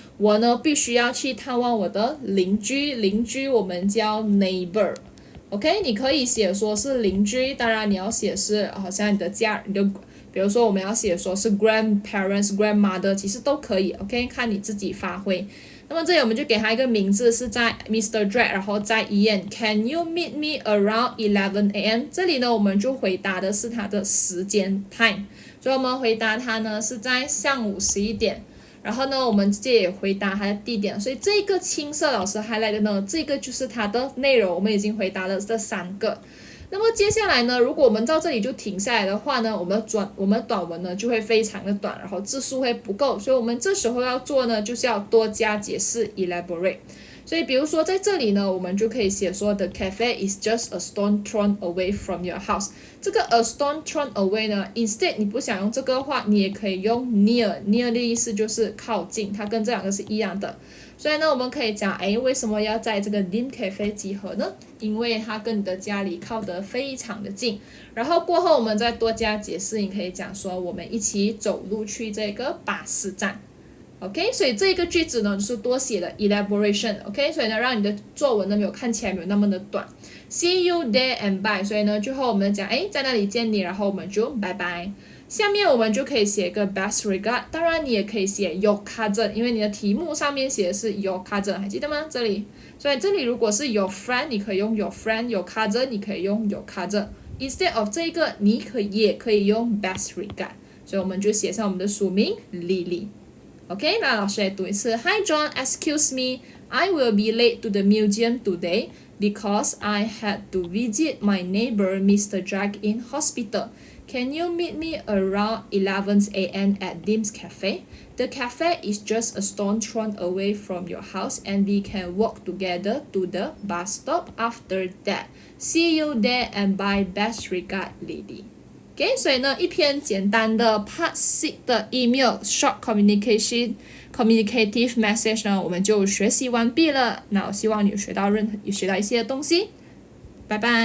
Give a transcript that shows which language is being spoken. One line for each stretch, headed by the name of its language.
Chinese: 我呢必须要去探望我的邻居我们叫 neighbor。 OK， 你可以写说是邻居，当然你要写是好像你的比如说我们要写说是 grandparents grandmother， 其实都可以 OK， 看你自己发挥。那么这里我们就给他一个名字是在 Mr.
English: Drake，
Chinese: 然后在医院
English: Can you meet me around 11 AM。
Chinese: 这里呢我们就回答的是他的时间 time， 所以我们回答他呢是在上午11点。然后呢我们直接也回答他的地点，所以这个青色老师 highlight 的呢，这个就是它的内容，我们已经回答了这3个。那么接下来呢，如果我们到这里就停下来的话呢，我们短文呢就会非常的短，然后字数会不够，所以我们这时候要做呢就是要多加解释 elaborate。所以比如说在这里呢我们就可以写说
English: The cafe is just a stone throw away from your house。
Chinese: 这个 a stone throw away 呢 instead 你不想用这个话，你也可以用 near 的意思就是靠近，它跟这两个是一样的。所以呢我们可以讲为什么要在这个 Dean Cafe 集合呢？因为它跟你的家里靠得非常的近。然后过后我们再多加解释，你可以讲说我们一起走路去这个巴士站。 OK， 所以这个句子呢就是多写的 elaboration。OK， 所以呢让你的作文呢没有看起来没有那么的短。
English: See you there and bye，
Chinese: 所以呢最后我们讲在那里见你，然后我们就拜拜。下面我们就可以写一个 best regard， 当然你也可以写 your cousin， 因为你的题目上面写的是 your cousin， 还记得吗？这里，所以这里如果是 your friend 你可以用 your friend， your cousin 你可以用 your cousin， instead of 这个你也可以用 best regard， 所以我们就写上我们的署名 Lily。 OK， 那老师来读一次。
English: Hi John, excuse me, I will be late to the museum today because I had to visit my neighbor Mr. Jack in hospital. Can you meet me around 11 AM at Dim's Cafe? The cafe is just a stone throw away from your house and we can walk together to the bus stop after that. See you there and bye, best regard, Lily.
Chinese: OK， 所以呢，一篇简单的 Part 6的 Email Short Communicative Message 呢，我们就学习完毕了。那我希望你有学到一些东西。拜拜。